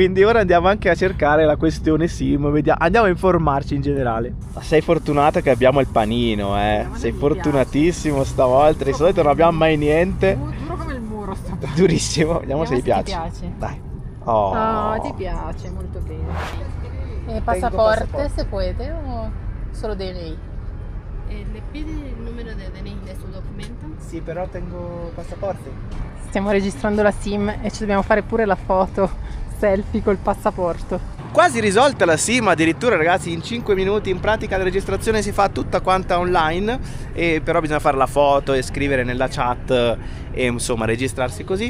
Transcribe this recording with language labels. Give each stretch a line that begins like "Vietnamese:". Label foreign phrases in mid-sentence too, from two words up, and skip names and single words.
Italian: Quindi ora andiamo anche a cercare la questione SIM, andiamo a informarci in generale. Sei fortunato che abbiamo il panino, sei fortunatissimo stavolta. Di solito non abbiamo mai niente. Duro come il muro sto qua. Durissimo, vediamo se gli Ti piace. piace. Dai. Oh. Ti piace molto bene.
Spanish: Passaporte se puede o solo DNI? ¿Le pide el número de DNI de su documento?
Italian: Sì, però tengo passaporti. Stiamo registrando la SIM e ci dobbiamo fare pure la foto selfie col passaporto. Quasi risolta la SIM addirittura ragazzi, in 5 minuti. In pratica la registrazione si fa tutta quanta online, però bisogna fare la foto e scrivere nella chat e insomma registrarsi così.